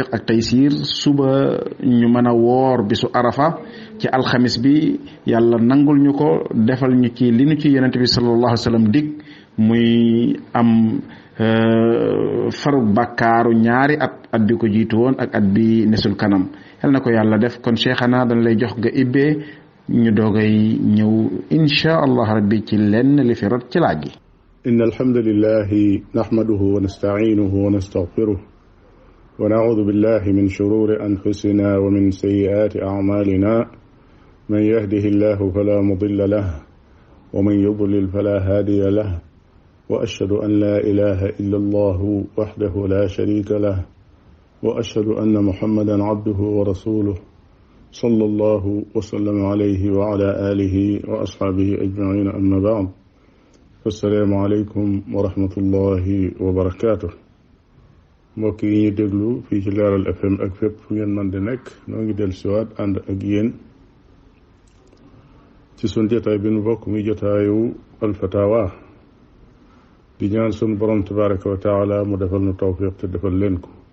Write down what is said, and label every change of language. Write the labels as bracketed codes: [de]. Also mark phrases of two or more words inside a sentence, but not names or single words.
[wo] ak taysir suba ñu mën a woor bisu arafa ci alxamis bi yàlla nangul ñu ko defal ñu ci li ñu ci yonent bi [ar] صلى الله عليه وسلم [wo] dig muy am faru bàkkaaru ñaari at bi ko jiitu woon ak at bi nesul kanam yal na ko yàlla def kon cheikhana dañ lay jox nga ibbee ñu doogay ñëw [ar] إن شاء الله ربي [wo] ci lenn li fi rot ci laaj gi. [ar] إن الحمد لله نحمده ونستعينه ونستغفره ونعوذ بالله من شرور أنفسنا ومن سيئات أعمالنا من يهده الله فلا مضل له ومن يضلل فلا هادي له وأشهد أن لا إله إلا الله وحده لا شريك له وأشهد أن محمدا عبده ورسوله صلى الله وسلم عليه وعلى آله وأصحابه أجمعين أما بعد السلام عليكم ورحمة الله وبركاته. [wo] mbokk yi ñuy déglu fii ci Leeral FM ak fépp fu ngeen mën di nekk noo ngi del siwaat ànd ak yéen ci sun jotaay bi nu bokk muy jotaayu alfatawa di ñaan sun borom [ar] تبارك وتعالى [wo] mu defal nu tawfiq te defal leen ko.